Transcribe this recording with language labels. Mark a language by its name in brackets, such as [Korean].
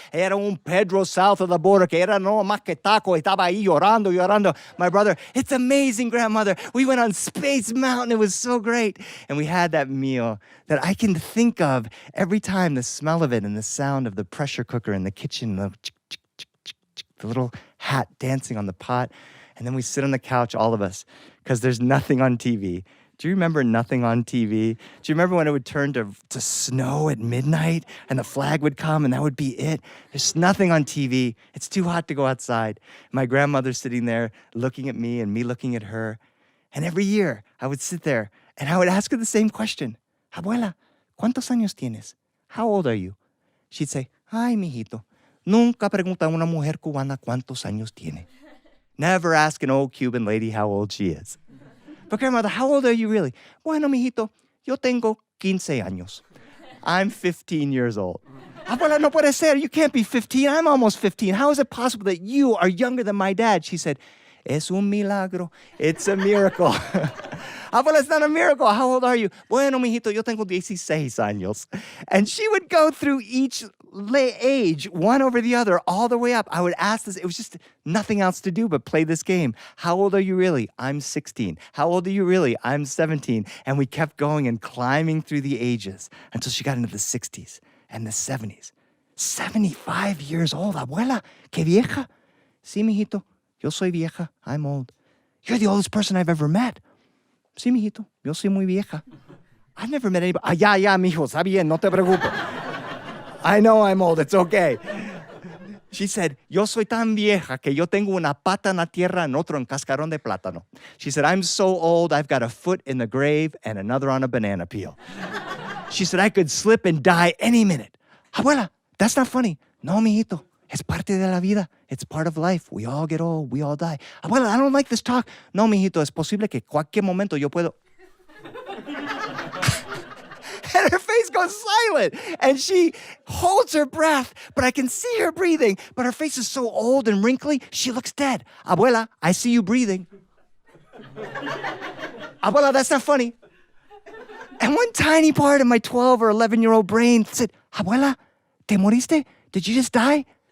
[Spanish] Era un Pedro [English] south of the border [Spanish] que era no más que taco. Estaba ahí llorando, llorando. [English] My brother, it's amazing, grandmother. We went on Space Mountain. It was so great. And we had that meal that I can think of every time, the smell of it and the sound of the pressure cooker in the kitchen, the little hat dancing on the pot. And then we sit on the couch, all of us, because there's nothing on TV. Do you remember nothing on TV? Do you remember when it would turn to snow at midnight and the flag would come and that would be it? There's nothing on TV. It's too hot to go outside. My grandmother's sitting there looking at me and me looking at her. And every year I would sit there and I would ask her the same question. [Spanish] Abuela, ¿cuántos años tienes? [English] How old are you? She'd say, [Spanish] ay, mijito, nunca pregunta a una mujer cubana cuántos años tiene. [English] Never ask an old Cuban lady how old she is. But grandmother, how old are you really? [Spanish] Bueno, mijito, yo tengo 15 años. [English] I'm 15 years old. [Spanish] Abuela, no puede ser. [English] You can't be 15. I'm almost 15. How is it possible that you are younger than my dad? She said, [Spanish] es un milagro. [English] It's a miracle. Abuela, it's not a miracle. How old are you? [Spanish] Bueno, mijito, yo tengo 16 años. [English] And she would go through each age, one over the other, all the way up. I would ask this. It was just nothing else to do but play this game. How old are you really? I'm 16. How old are you really? I'm 17. And we kept going and climbing through the ages until she got into the 60s and the 70s. 75 years old. [Spanish] Abuela, qué vieja. Sí, mijito, yo soy vieja. [English] I'm old. You're the oldest person I've ever met. [Spanish] Sí, mijito, yo soy muy vieja. [English] I've never met anybody. [Spanish] Ya, mijo, está bien, no te preocupes. [English] I know I'm old, it's okay. She said, [Spanish] yo soy tan vieja que yo tengo una pata en la tierra and otro en cascarón de plátano. [English] She said, I'm so old, I've got a foot in the grave and another on a banana peel. She said, I could slip and die any minute. Abuela, that's not funny. [Spanish] No, mijito, es parte de la vida. [English] It's part of life. We all get old, we all die. Abuela, I don't like this talk. [Spanish] No, mijito, es posible que cualquier momento yo puedo... [English] And her face goes silent. And she holds her breath, but I can see her breathing. But her face is so old and wrinkly, she looks dead. Abuela, I see you breathing. Abuela, that's not funny. And one tiny part of my 12 or 11-year-old brain said, Abuela, [Spanish] ¿te moriste? [English] Did you just die?